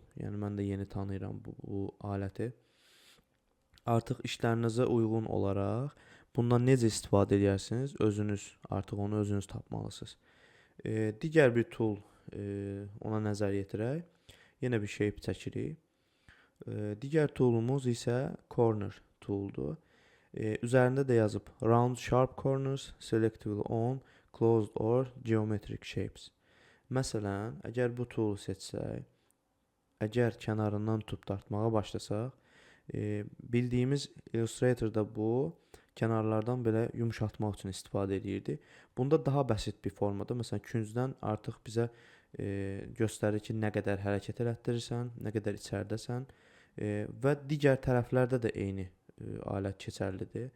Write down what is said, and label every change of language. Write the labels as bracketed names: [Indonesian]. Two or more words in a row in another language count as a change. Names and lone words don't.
[Azerbaijani] Yəni, mən də yeni tanıyıram bu aləti. Artıq işlərinizə uyğun olaraq bundan necə istifadə edərsiniz, özünüz artıq onu özünüz tapmalısınız. Digər bir tool ona nəzər yetirək. Yenə bir shape çəkirik. Digər toolumuz isə corner tooldur. Üzərində də yazıb [English] round sharp corners, selectively on, closed or geometric shapes. [Azerbaijani] Məsələn, əgər bu toolu seçsək, əgər kənarından tutub dartmağa başlasaq, bildiyimiz Illustrator'da bu kənarlardan belə yumşaltmaq üçün istifadə edirdi. Bunda daha bəsit bir formada, məsələn, küncdən artıq bizə göstərir ki, nə qədər hərəkət elətdirirsən, nə qədər içəridəsən və digər tərəflərdə də eyni alət keçərlidir.